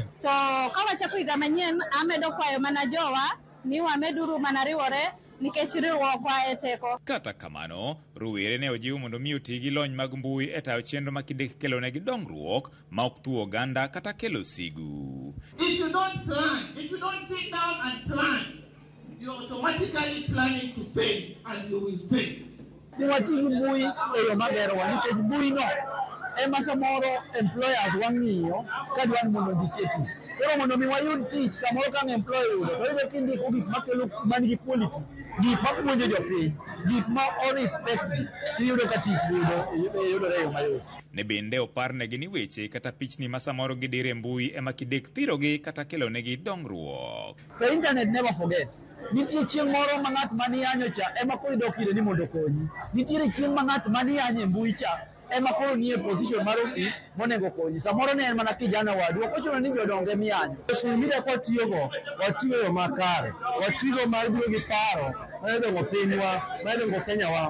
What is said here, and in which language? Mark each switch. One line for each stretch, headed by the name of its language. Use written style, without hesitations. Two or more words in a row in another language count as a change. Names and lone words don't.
Luo (Kenya and Tanzania): To ka wachako higa manyien amedo kwayo mana jowa ni wameduru mana riwore nikech riwruokwa e teko. Kata kamano, rowere ne ojiw mondo mi oti gi lony mag mbui e tayo chenro makidek kelo negi dongruok ma ok tuo oganda kata kelo sigu.
English: If you don't plan, if you don't sit down and plan, you're automatically planning to fail and you will fail.
Luo (Kenya and Tanzania): Wati mbui e yo magero wa nikech mbui no ema samoro employers wang'iyo ka dwan mondo giketi. Koro mondo mi wayud tich kamoro ka employer yudo to iyudo kindiko gik makelo manigi quality, gik mapuonjo jopiny, gik ma respect iyudo ka tich yudore e yo mayot. Ne bende oparnegi ni weche kata pichni ma samoro gidire mbui ema kidek thirogi kata kelo negi dongruok.
English: The internet never forget.
Luo (Kenya and Tanzania): Nitie chieng' moro ma ng'at mani yanyo cha ema koro idok ire ni mondo konyi. Nitiere chieng' ma ng'at mani yanyo e mbui cha ema koro nie position mar office monego konyi. Samoro ne en mana kijana wadu, ok ochuno ni jodonge miyanyo.
English: Social media
Luo (Kenya and Tanzania): kwa tiyogo, watiyo yo makare, watiyo mar biro gi paro, manedongo pinywa, manedongo Kenya wa.